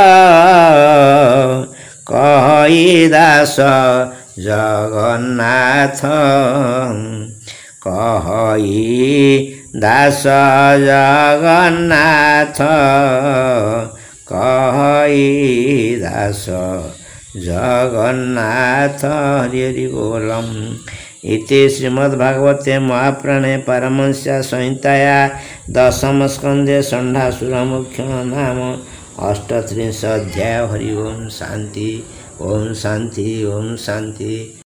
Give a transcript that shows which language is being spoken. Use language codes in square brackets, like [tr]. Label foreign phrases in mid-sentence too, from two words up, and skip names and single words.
[or] କହି ଦାସ ଜଗନ୍ନାଥ କହି ଦାସ ଜଗନ୍ନାଥ କହି ଦାସ ଜଗନ୍ନାଥ ହରି ହରି ବୋଲମ୍। [sa] इति श्रीमद्भागवते महापुराणे पारमहंस्या संहिताया दशमस्कन्धे षण्डासुरमुख्यो नाम 38 अध्याय। हरि ओम शांति ओम शांति ओम शांति।